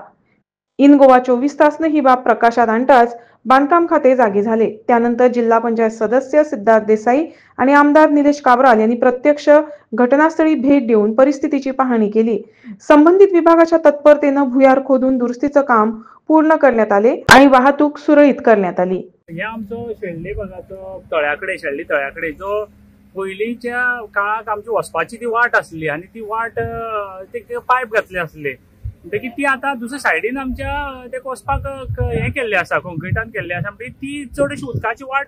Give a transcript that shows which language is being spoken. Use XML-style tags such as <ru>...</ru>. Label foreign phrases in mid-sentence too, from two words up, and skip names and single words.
<mr>इन गोवा 24 तासने ही बाब प्रकाशात आणताच बांधकाम खाते जागे झाले। त्यानंतर जिल्हा पंचायत सदस्य सिद्धार्थ देसाई आणि आमदार निलेश काब्राल यांनी प्रत्यक्ष घटनास्थळी भेट देऊन परिस्थितीची पाहणी केली। संबंधित विभागाच्या तत्परतेनं भुयार खोदून दुरुस्तीचं काम पूर्ण करण्यात आले आणि वाहतूक सुरळीत करण्यात आली।</mr> <kok>हे आमचो शेळडी भागाचो तळ्याकडे शेळडी तळ्याकडे जो पयलींच्या काळाक आमची वचपाची ती वाट आसली आणि ती वाट ते पायप घातले आसले म्हणटकीर ती आता दुसऱ्या सायडीन आमच्या ते वचपाक हे केल्ले आसा कॉन्क्रिटान केल्ले आसा म्हणटकीर ती चडशी उदकाची वाट</kok>